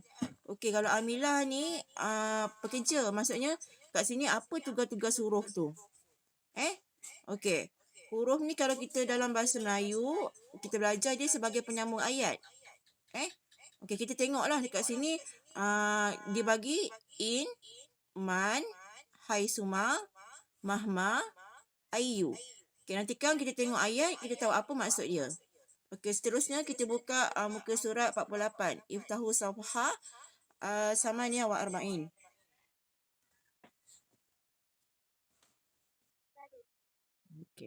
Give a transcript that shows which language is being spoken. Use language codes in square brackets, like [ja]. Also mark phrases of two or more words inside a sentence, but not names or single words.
[ms] Okey, kalau amilah ni pekerja. Maksudnya kat sini apa tugas-tugas huruf tu? Okey. Huruf ni kalau kita dalam bahasa Melayu, kita belajar dia sebagai penyambung ayat. Okey, kita tengoklah dekat sini dia bagi [ar] إن، من, حيثما، مهما، أي. [ms] Okey, nanti kan kita tengok ayat, kita tahu apa maksud dia. Okey, seterusnya kita buka muka surat 48. [ar] افتحوا صفحة ثمانية وأربعين. [ms] Okey.